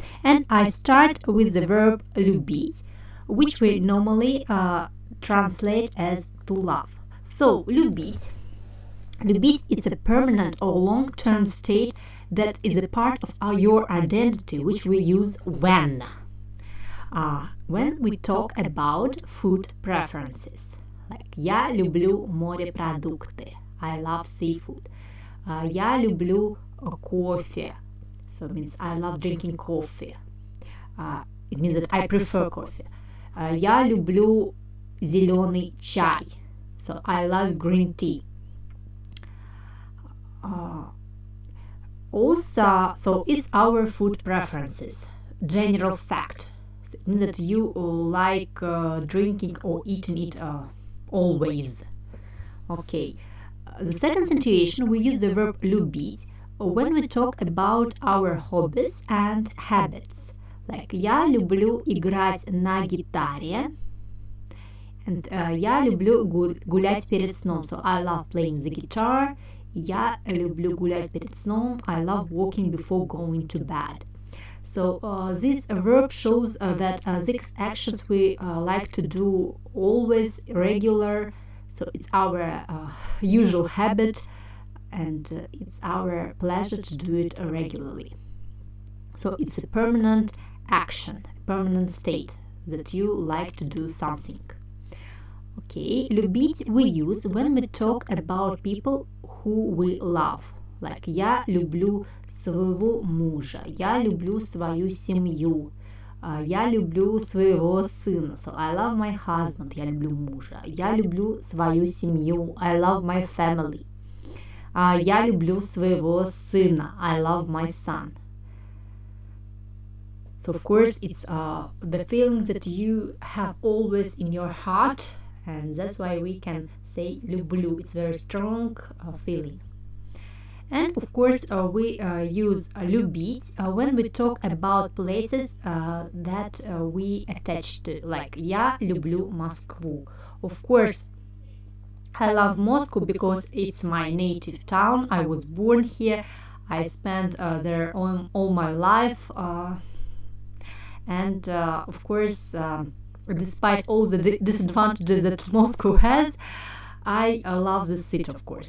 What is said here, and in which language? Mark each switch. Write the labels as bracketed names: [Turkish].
[English] And I start with the verb любить, which we normally translate as to love. So, любить. Любить is a permanent or long-term state that is a part of your identity, which we use when we talk about food preferences. [Russian] Like, я люблю морепродукты. [English] I love seafood. [Russian] Я люблю кофе. [English] So it means I love drinking coffee. It means that I prefer coffee. [Russian] Я люблю зеленый чай. [English] So I love green tea. Also, so it's our food preferences. General fact. So it means that you like drinking or eating it always. Okay. The second situation, we use the verb любить when we talk about our hobbies and habits. [Russian] Like, я люблю играть на гитаре. And я люблю гулять перед сном. [English] So I love playing the guitar. [Russian] Я люблю гулять перед сном. [English] I love walking before going to bed. So this verb shows that these actions we like to do always, regular. So it's our usual habit and it's our pleasure to do it regularly. So it's a permanent action, a permanent state that you like to do something. Okay, любить we use when we talk about people who we love. [Russian] Like, я люблю своего мужа, я люблю свою семью, я люблю своего сына. [English] So I love my husband, [Russian] я люблю мужа. Я люблю свою семью, [English] I love my family. [Russian] Я люблю своего сына, [English] I love my son. So of course it's the feelings that you have always in your heart. And that's why we can say люблю. It's very strong feeling. And of course we use любить when we talk about places that we attach to. [Russian] Like, я люблю Москву. [English] Of course, I love Moscow because it's my native town. I was born here. I spent there all my life. And of course, despite all the disadvantages that Moscow has, I love the city, of course.